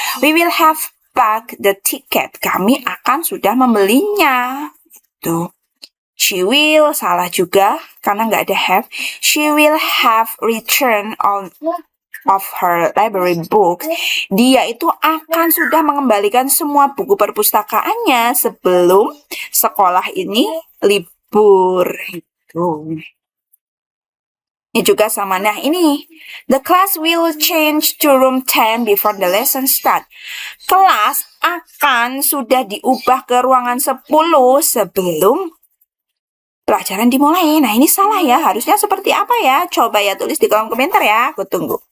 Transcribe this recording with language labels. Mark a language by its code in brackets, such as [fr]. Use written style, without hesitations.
[en] We will have bought the ticket. [id] Kami akan sudah membelinya. Tuh. [en] She will, [id] salah juga, karena nggak ada have. [en] She will have returned all of her library book. [id] Dia itu akan sudah mengembalikan semua buku perpustakaannya sebelum sekolah ini libur. Ini Ini juga sama. Nah, ini. [en] The class will change to room 10 before the lesson start. [id] Kelas akan sudah diubah ke ruangan 10 sebelum pelajaran dimulai. Nah, ini salah ya. Harusnya seperti apa ya? Coba ya tulis di kolom komentar ya. Aku tunggu.